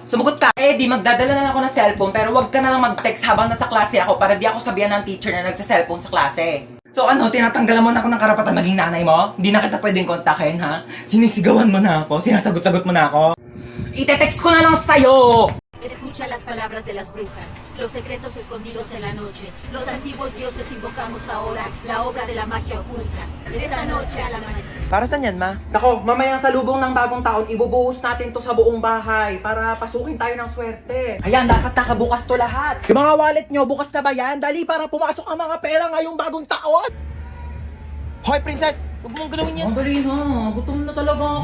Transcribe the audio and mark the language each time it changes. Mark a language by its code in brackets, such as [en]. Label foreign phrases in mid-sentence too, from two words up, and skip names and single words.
[tl] Sumugot ka! Eh di, magdadala na lang ako ng cellphone, pero wag ka na lang mag-text habang nasa klase ako para di ako sabihan ng teacher na nagse-cellphone sa klase. So ano, tinatanggalan mo na ako ng karapatan maging nanay mo? Hindi na kita pwedeng kontakin, ha? Sinisigawan mo na ako, sinasagot-sagot mo na ako. Ite-text ko na lang sa'yo! [es] Escucha las palabras de las brujas, los secretos escondidos en la noche. Los antiguos dioses invocamos ahora la obra de la magia oculta. Esta noche al amanecer. [tl] Para saan yan, Ma? Nako, mamayang sa lubong ng bagong taon, ibubuhos natin to sa buong bahay para pasukin tayo ng swerte. Ayan, dapat nakabukas to lahat. Yung mga wallet nyo, bukas na ba yan? Dali para pumasok ang mga pera ngayong bagong taon. Hoy, princess! Huwag mong gawin yan. Ang dali na, gutom na talaga ako.